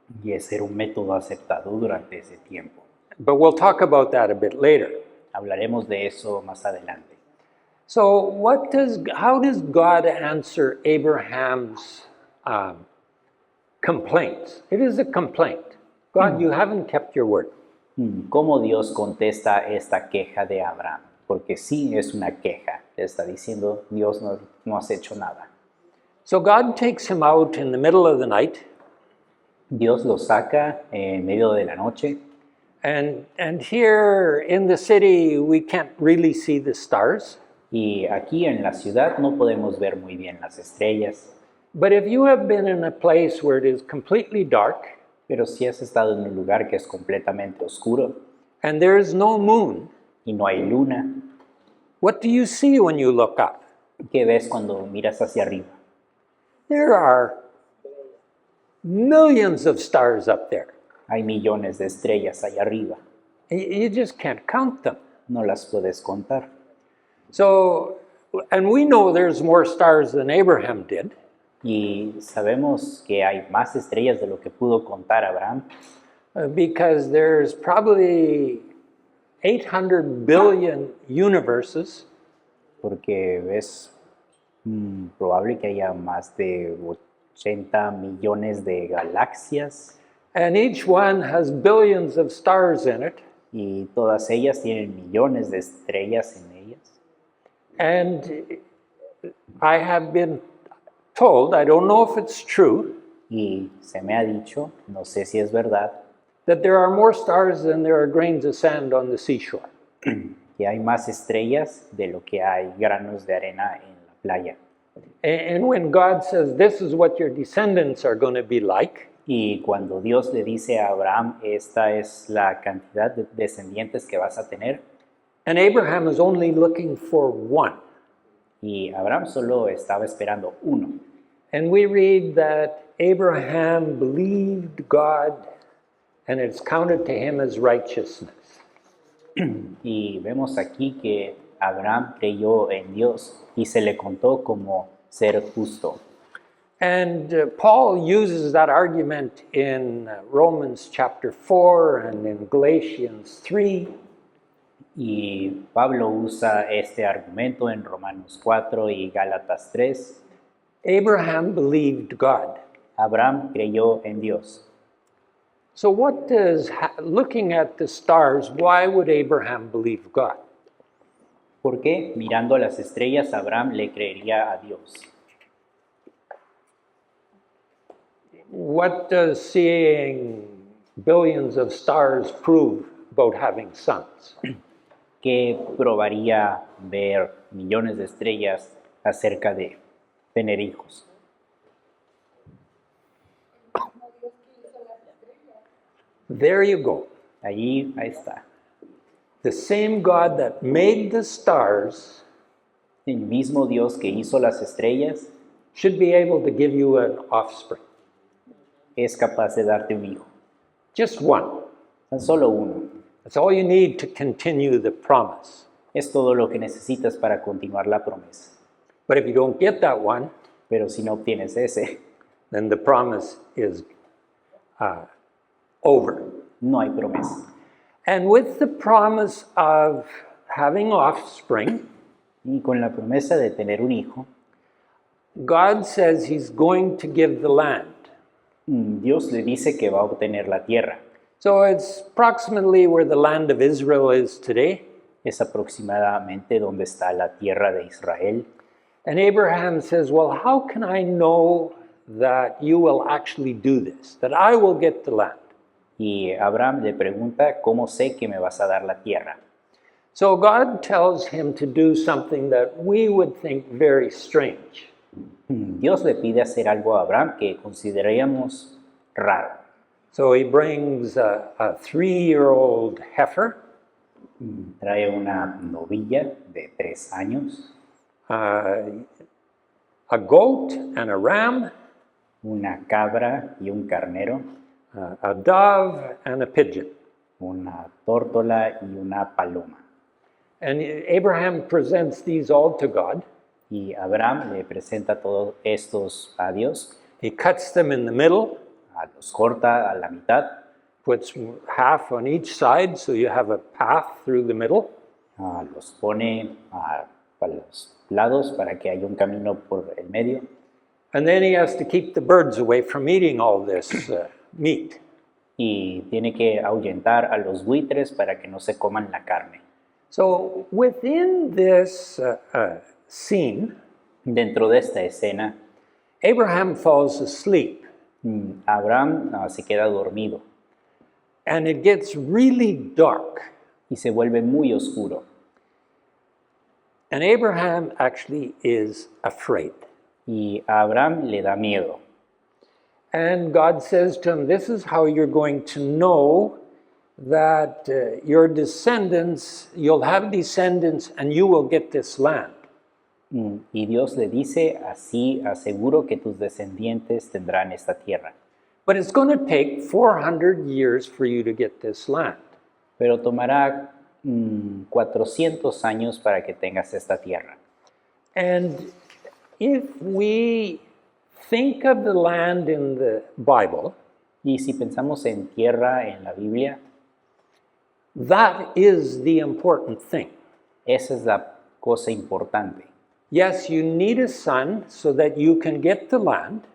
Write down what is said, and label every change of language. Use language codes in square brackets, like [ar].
[es] Y ese era un método aceptado durante ese tiempo. [en] But we'll talk about that a bit later. [es] Hablaremos de eso más adelante. [en] So how does God answer Abraham's complaints? It is a complaint. God, you haven't kept your word. [es] ¿Cómo Dios contesta esta queja de Abraham? Porque sí es una queja. Le está diciendo, Dios no has hecho nada. [en] So God takes him out in the middle of the night, [es] Dios lo saca en medio de la noche. [en] and here in the city we can't really see the stars. [es] Y aquí en la ciudad no podemos ver muy bien las estrellas. [en] But if you have been in a place where it is completely dark [es] Pero si has estado en un lugar que es completamente oscuro [en] and there is no moon, [es] y no hay luna, [en] what do you see when you look up? [es] ¿qué ves cuando miras hacia arriba? [en] There are millions of stars up there. [es] Hay millones de estrellas allá arriba. [en] You just can't count them. [es] No las puedes contar. [en] So, and we know there's more stars than Abraham did. [es] Y sabemos que hay más estrellas de lo que pudo contar Abraham, [en] Because there's probably 800 billion universes, [es] porque es probable que haya más de 80 millones de galaxias [en] and each one has billions of stars in it. [es] y todas ellas tienen millones de estrellas en ellas. [en] And I have been told, I don't know if it's true, [es] Y se me ha dicho, no sé si es verdad, [en] that there are more stars than there are grains of sand on the seashore. [es] que hay más estrellas de lo que hay granos de arena en la playa. [en] And when God says, this is what your descendants are going to be like, [es] Y cuando Dios le dice a Abraham, esta es la cantidad de descendientes que vas a tener, [en] and Abraham is only looking for one. [es] y Abraham solo estaba esperando uno. [en] And we read that Abraham believed God and it's counted to him as righteousness. [es] Y vemos aquí que Abraham creyó en Dios y se le contó como ser justo. [en] And Paul uses that argument in Romans chapter 4 and in Galatians 3. [es] Y Pablo usa este argumento en Romanos 4 y Gálatas 3. [en] Abraham believed God. [es] Abraham creyó en Dios. [en] So what does, looking at the stars, why would Abraham believe God? [es] ¿Por qué? Mirando a las estrellas, Abraham le creería a Dios. [en] What does seeing billions of stars prove about having sons? [es] ¿Qué probaría ver millones de estrellas acerca de tener hijos? [en] There you go. [es] Ahí está. [en] The same God that made the stars [es] El mismo Dios que hizo las estrellas [en] should be able to give you an offspring. [es] es capaz de darte un hijo. [en] Just one. [es] Tan solo uno. [en] That's all you need to continue the promise. [es] Es todo lo que necesitas para continuar la promesa. [en] But if you don't get that one, [es] Pero si no obtienes ese, [en] then the promise is over. [es] no hay promesa. [en] And with the promise of having offspring, [es] Y con la promesa de tener un hijo, [en] God says he's going to give the land. [es] Dios le dice que va a obtener la tierra. [en] So it's approximately where the land of Israel is today. [es] Es aproximadamente donde está la tierra de Israel. [en] And Abraham says, well, how can I know that you will actually do this, that I will get the land? [es] Y Abraham le pregunta, ¿cómo sé que me vas a dar la tierra? [en] So God tells him to do something that we would think very strange. [es] Dios le pide hacer algo a Abraham que consideraríamos raro. [en] So he brings a 3-year-old heifer, [es] Trae una novilla de 3 años, [en] a goat and a ram, [es] una cabra y un carnero, [en] a dove and a pigeon. [es] una tórtola y una paloma. [en] And Abraham presents these all to God. [es] Y Abraham le presenta todos estos a Dios, [en] He cuts them in the middle, [es] los corta a la mitad, [en] puts half on each side so you have a path through the middle. [es] los pone a los lados para que haya un camino por el medio. [en] And then he has to keep the birds away from eating all this meat. [es] Y tiene que ahuyentar a los buitres para que no se coman la carne. [en] So within this scene, [es] Dentro de esta escena, [en] Abraham falls asleep. [es] Abraham se queda dormido [en] And it gets really dark. [es] y se vuelve muy oscuro. [en] And Abraham actually is afraid. [es] Y a Abraham le da miedo. [en] And God says to him, this is how you're going to know that your descendants, you'll have descendants and you will get this land. [es] Y Dios le dice, así aseguro que tus descendientes tendrán esta tierra. [en] But it's going to take 400 years for you to get this land. [es] Pero tomará 400 años para que tengas esta tierra. [en] And if we think of the land in the Bible, [es] Y si pensamos en tierra en la Biblia, [en] that is the important thing. [es] esa es la cosa importante. [en] Yes, you need a son so that you can get the land,